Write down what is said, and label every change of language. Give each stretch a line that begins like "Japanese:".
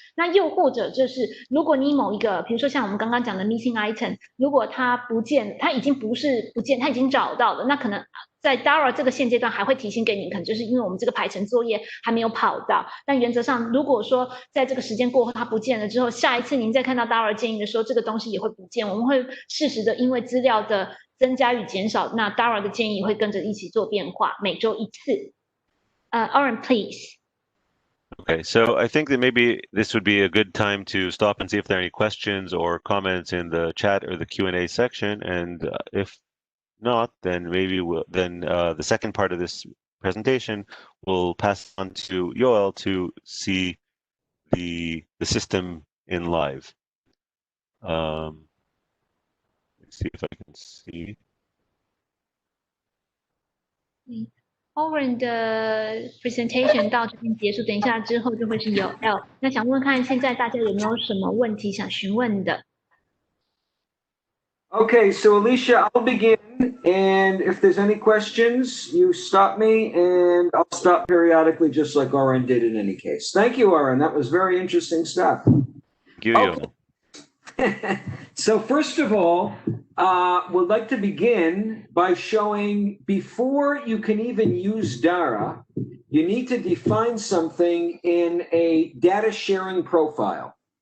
Chinese: 那又或者就是，如果你某一个，比如说像我们刚刚讲的 missing item， 如果它不见，它已经不是不见，它已经找到了，那可能在 Dara 这个现阶段还会提醒给你，可能就是因为我们这个排程作业还没有跑到。但原则上，如果说在这个时间过后它不见了之后，下一次您再看到 Dara 建议的时候，这个东西也会不见。我们会适时的因为资料的增加与减少，那 Dara 的建议会跟着一起做变化，每周1次。
English: Aaron, please. Okay, so I think that maybe this would be a good time to stop and see if there are any questions or comments in the chat or the Q&A section, and if not, then maybe the second part of this presentation will pass on to Yoel to see the system in live. Let's see if I can see.
Chinese: Oren 的 presentation 到这边结束，等一下之后就会是Yoel。那想问看现在大家有没有什么问题想询问的？
English: Okay, so Alicia, I'll begin, and if there's any questions, you stop me, and I'll stop periodically, just like Oren did in any case. Thank you, Oren. That was very interesting stuff. Thank you, Yoel. So first of all, we'd like to begin by showing before you can even use Dara, you need to define something in a data sharing profile.